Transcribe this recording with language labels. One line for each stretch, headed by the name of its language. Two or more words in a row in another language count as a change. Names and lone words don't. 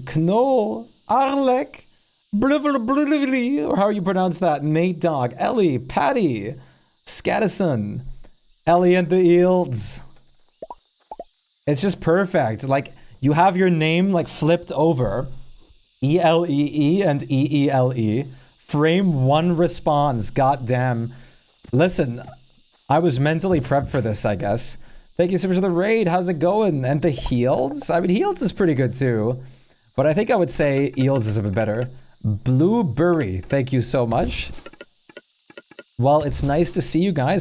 English: Kno, Arlek, or how you pronounce that? Nate Dog, Ellie, Patty, Scadison, Ellie and the Eels. It's just perfect. Like, you have your name, like, flipped over. E-L-E-E and E-E-L-E. Frame one response, goddamn. Listen, I was mentally prepped for this, I guess. Thank you so much for the raid. How's it going? And the Heels? I mean, Heels is pretty good too. But I think I would say Eels is a bit better. Blueberry, thank you so much. Well, it's nice to see you guys.